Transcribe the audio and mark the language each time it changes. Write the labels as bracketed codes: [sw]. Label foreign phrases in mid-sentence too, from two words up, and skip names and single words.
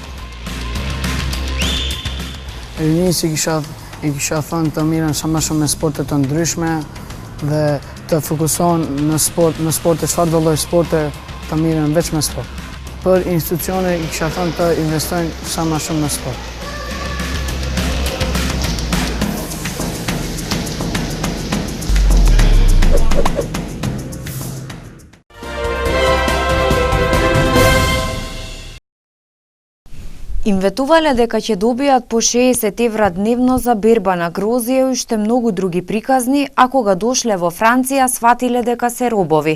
[sq] Rinjës i kisha thënë të mirën sa më shumë me sporte të ndryshme dhe të fokusohen në sporte, çfarë do lloj sporte të mirën veç me sport. Për institucione i kisha thënë të investojnë sa më shumë në sport. [mk] Им ветувале дека ќе добијат по 60 евра дневно за берба на грозје и уште многу други приказни, а кога дошле во Франција сватиле дека се робови.